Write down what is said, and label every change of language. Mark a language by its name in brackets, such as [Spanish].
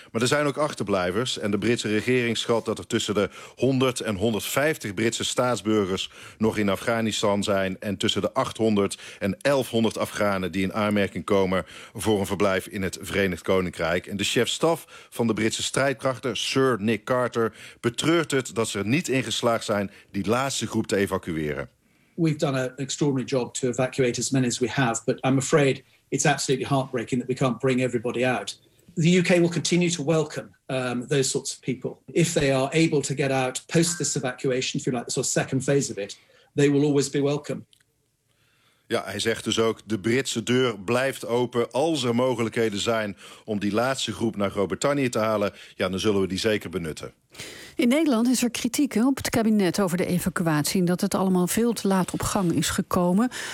[Dutch] Maar er zijn ook achterblijvers. En de Britse regering schat dat er tussen de 100 en 150 Britse staatsburgers nog in Afghanistan zijn en tussen de 800 en 1100 Afghanen die in aanmerking komen voor een verblijf in het Verenigd Koninkrijk. En de chef-staf van de Britse strijdkrachten, Sir Nick Carter, betreurt het dat ze er niet in geslaagd zijn die laatste groep te evacueren. [English] We've done an extraordinary job to evacuate as many as we have, but I'm afraid it's absolutely heartbreaking that we can't bring everybody out. The UK will continue to welcome those sorts of people. If they are able to get out post this evacuation, if you like the sort of second phase of it, they will always be welcome. [Dutch] Ja, hij zegt dus ook, de Britse deur blijft open. Als er mogelijkheden zijn om die laatste groep naar Groot-Brittannië te halen, ja, dan zullen we die zeker benutten. In Nederland is er kritiek op het kabinet over de evacuatie en dat het allemaal veel te laat op gang is gekomen.